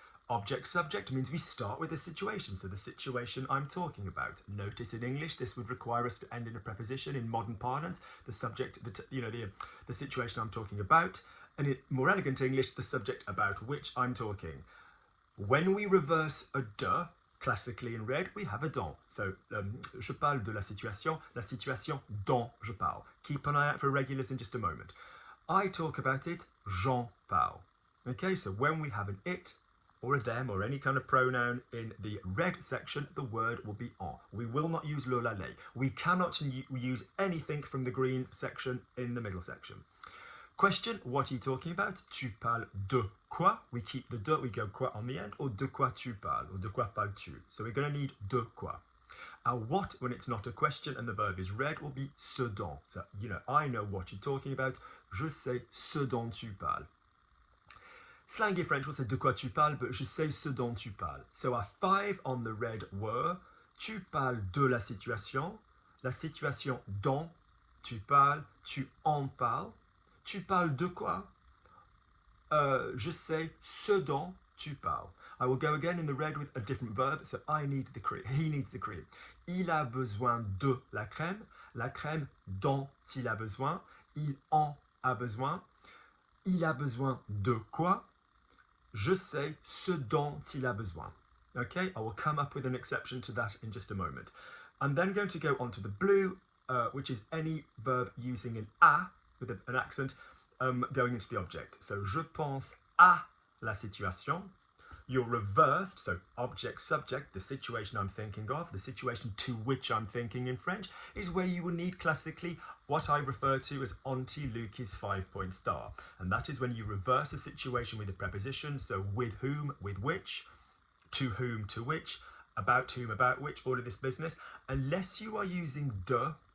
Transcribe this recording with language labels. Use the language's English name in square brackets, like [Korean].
[English] Object subject means we start with the situation, so the situation I'm talking about. Notice in English this would require us to end in a preposition. In modern parlance, the subject, the situation I'm talking about, and in more elegant English, the subject about which I'm talking. When we reverse a de, classically in red, we have a dans. [French] So je parle de la situation dont je parle. [English] Keep an eye out for irregulars in just a moment. I talk about it, [French] j'en parle. [English] Okay, so when we have an it, or a them, or any kind of pronoun in the red section, the word will be en. We will not use le, la, les. We cannot use anything from the green section in the middle section. Question, what are you talking about? [French] Tu parles de quoi? [English] We keep the de, we go quoi on the end, or [French] de quoi tu parles, [English] or [French] de quoi parles-tu? [English] So we're going to need [French] de quoi. [English] Our what, when it's not a question and the verb is red, will be [French] ce dont. [English] So, I know what you're talking about. [French] Je sais ce dont tu parles. [English] Slangy French will say [French] de quoi tu parles, but je sais ce dont tu parles. [English] So our 5 on the red were, [French] tu parles de la situation dont tu parles, tu en parles, tu parles de quoi? Je sais ce dont tu parles. [English] I will go again in the red with a different verb, so I need the cream, he needs the cream. [French] Il a besoin de la crème dont il a besoin, il en a besoin, il a besoin de quoi? Je sais ce dont il a besoin. [English] Okay, I will come up with an exception to that in just a moment. I'm then going to go on to the blue, which is any verb using an a with an accent going into the object. [French] So, je pense à la situation. [English] You're reversed, so object, subject, the situation I'm thinking of, the situation to which I'm thinking in French, is where you will need classically what I refer to as Auntie Lukey's 5-point star. And that is when you reverse a situation with a preposition, so with whom, with which, to whom, to which, about whom, about which, all of this business, unless you are using de.